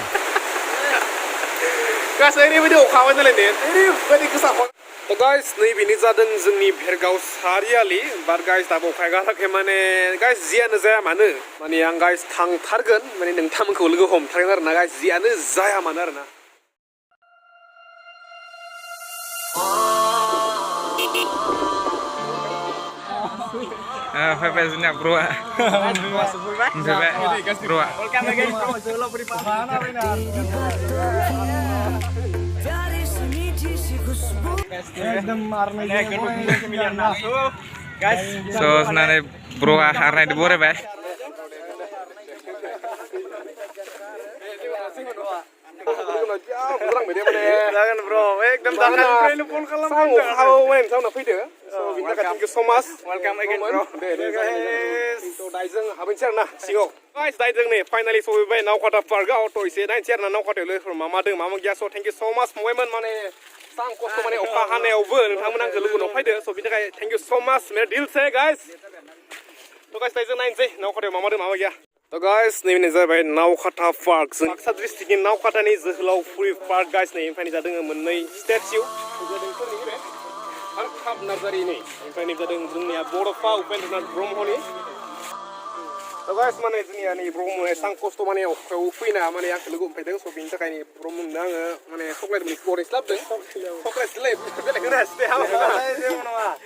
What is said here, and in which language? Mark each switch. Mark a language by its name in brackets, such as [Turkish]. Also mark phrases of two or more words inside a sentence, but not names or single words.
[Bodo] गाइस ओरैबायदि अखा हाबाय नालाय ने ओरैबायदि गोसा तो गाइस नैबेनि जादों जोंनि भेरगाव सारियालि बाट गाइस दाबो अखाया गाराखै माने गाइस जियानो जाया मानो माने आं गाइस थांथारगोन माने नोंथांमोनखौ लोगो हमथारगोन आरो ना गाइस जियानो जाया मानो आरो ना Fepesnya bro. Bro. So senane bro harna di bore be. [Malay] Jangan bro, [Bodo] एकदम दाखालिनिफ्रायनो फन खालामदों माने नोंथांमोना फैदो बिनि थाखाय [English] thank you so much welcome again bro [Bodo] तो दाइजों हाबैनोसै आरो ना सिङाव गाइस दाइजों नै फाइनालि सफैबाय नावकाटा पार्कआव तो एसे नायनोसै आरो ना नावकाटायाव लोगोफोर मा मा दों मा मा गैया स [English] thank you so much [Bodo] फंबायमोन माने सां खस्थ' माने अखा हानायावबो नोंथांमोना आंखौ लोगो हमनो फैदो स बिनि थाखाय [English] thank you so much [Hindi] मेरा दिल से [Bodo] गाइस तो गाइस दाइजों नायनोसै नावकाटायाव मा मा दों मा मा गैया तो गाइस नैबे जाबाय नावकाटा पार्क जों बाक्सा डिस्ट्रिक्टनि नावकाटानि जोहोलावफुरि पार्क गाइस नै ओमफ्राय जादों मोननै स्टेच्यु खाब नार्जारिनि ओमफ्राय नै जादों जोंनिया बड'फा उपेन्द्रनाथ ब्रह्मनि तो गाइस माने जोंनिया नै ब्रह्म एसां खस्थ' माने अखायाव फैना माने आंखौ लोगो हमफैदों स' बिनि थाखाय ब्रह्मनो आङो माने चक्लेट मोनसे गरनैसो लाबोदों चक्लेटसोलै बेलेग होनासै दे हाबा जेबो नङा